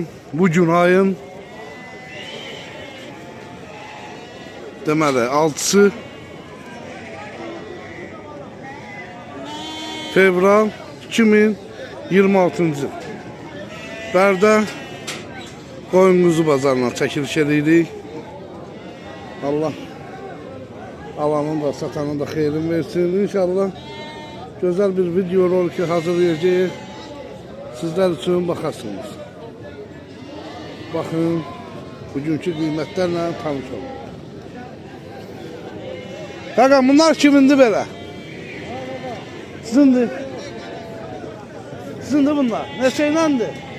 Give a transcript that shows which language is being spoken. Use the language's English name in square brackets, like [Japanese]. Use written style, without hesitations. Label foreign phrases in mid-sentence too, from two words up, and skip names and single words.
[Azerbaijani] Bugün ayın deməli 6-sı fevral 2026-cı il. Bərdə qoyun quzu bazarına çəkiliş edirik. Allah alanın da satanın da xeyrin versin. [Turkish] İnşallah güzel bir video rolki hazırlayacağız. Sizler için bakarsınız. Bakın bugünkü kıymetlerle tanış olun. [Azerbaijani] Bakın bunlar kimindi belə? Sizindir. Sizindir bunlar. [Turkish] Ne şeylendir?